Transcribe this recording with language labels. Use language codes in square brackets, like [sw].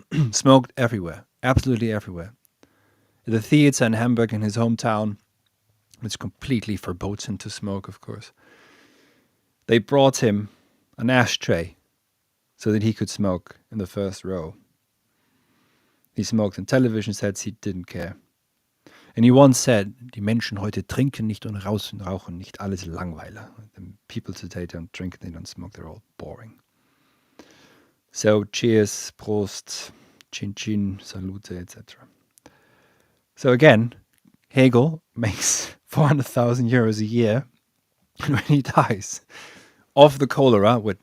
[en] Smoked everywhere, absolutely everywhere. At the theater in Hamburg, in his hometown, it's completely verboten to smoke, of course. They brought him an ashtray so that he could smoke in the first row. He smoked in television sets, he didn't care. And he once said, [de] die Menschen heute trinken nicht und rauchen nicht, alles Langweiler. [en] The people today don't drink, they don't smoke, they're all boring. So cheers, Prost, chin chin, salute, etc. So again, Hegel makes 400,000 euros a year when he dies of the cholera.